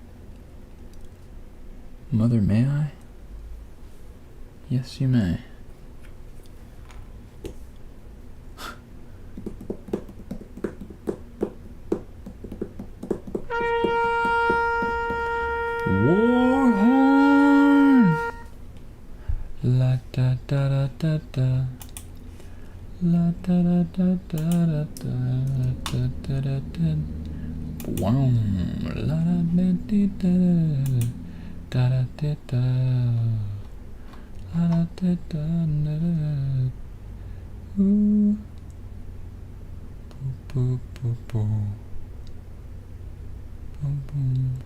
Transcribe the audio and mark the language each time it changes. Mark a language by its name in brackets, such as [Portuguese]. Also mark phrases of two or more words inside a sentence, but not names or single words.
[English] Mother, may I? Yes, you may. Warhorn! La da da da da da. La da da da da da da da da da. Wow. La da da da da da da da. La da da da da. Ooh. Boo boo boo. Boom boom.